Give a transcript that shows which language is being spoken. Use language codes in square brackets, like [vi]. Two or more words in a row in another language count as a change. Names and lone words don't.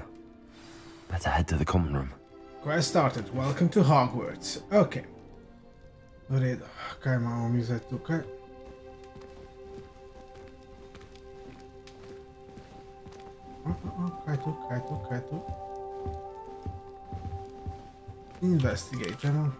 [en] Better head to the common room. Quest started. Welcome to Hogwarts. [sl] Ok. V redu. Kaj imamo mi zdaj tukaj? Kaj tu, kaj tu, kaj tu? Investigatamo.